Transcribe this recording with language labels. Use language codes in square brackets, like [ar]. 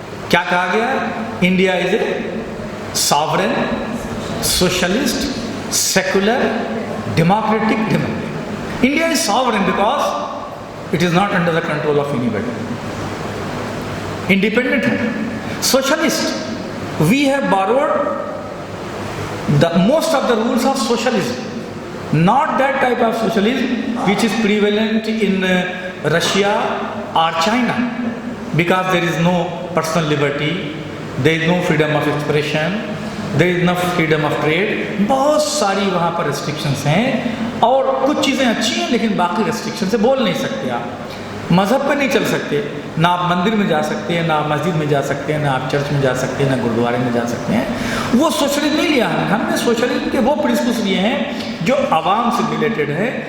[ur] کیا کہا گیا ہے؟ [en] India is a sovereign, socialist, secular, democratic democracy. India is sovereign because it is not under the control of anybody. Independent है. Socialist, we have borrowed the most of the rules of socialism. Not that type of socialism which is prevalent in Russia or China, because there is no personal liberty, there is no freedom of expression, there is no freedom of trade. [ur] بہت ساری وہاں پر restrictions ہیں اور کچھ چیزیں اچھی ہیں لیکن باقی ریسٹرکشن سے بول نہیں سکتے. آپ مذہب پہ نہیں چل سکتے, نہ آپ مندر میں جا سکتے ہیں, نہ آپ مسجد میں جا سکتے ہیں, نہ آپ چرچ میں جا سکتے ہیں, نہ گردوارے میں جا سکتے ہیں. وہ سوشلزم نہیں لیا ہم نے سوشلزم کے وہ پرنسپلس لیے ہیں جو عوام سے ریلیٹڈ ہے.